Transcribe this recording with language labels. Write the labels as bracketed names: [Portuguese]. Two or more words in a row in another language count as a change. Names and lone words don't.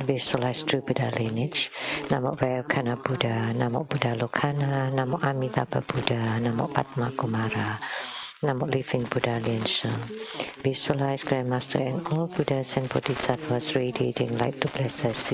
[English] Visualize true Buddha lineage. Namo Vairocana Buddha, Namo Buddha Lokana, Namo Amitabha Buddha, Namo Padma Kumara, Namo Living Buddha Lien Sheng. Visualize Grandmaster and all Buddhas and Bodhisattvas radiating light to bless us.